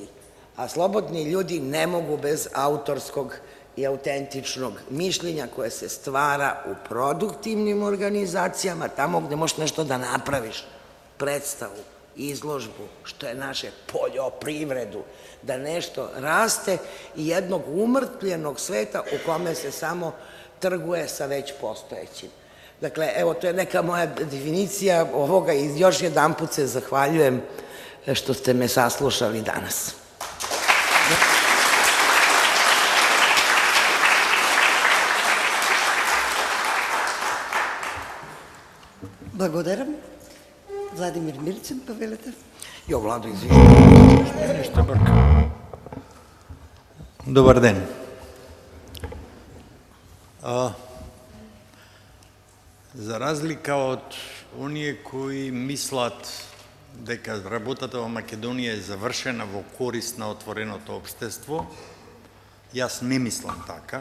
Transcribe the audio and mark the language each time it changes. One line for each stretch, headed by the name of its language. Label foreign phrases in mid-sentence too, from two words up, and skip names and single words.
Serbian: A slobodni ljudi ne mogu bez autorskog i autentičnog mišljenja koje se stvara u produktivnim organizacijama, tamo gde možeš nešto da napraviš, predstavu, izložbu, što je naše poljoprivredu, da nešto raste i jednog umrtljenog sveta u kome se samo trguje sa već postojećim. Dakle, evo, to je neka moja definicija ovoga i još jedan put se zahvaljujem što ste me saslušali danas.
Macedonian: Благодарам. Владимир Мирчин, повелете.
Serbian: Jo, Vlado, izvinite.
Macedonian: Ништа брка. Добар ден. За разлика од оние кои мислат дека работата во Македонија е завршена во корист на отвореното општество, јас не мислам така.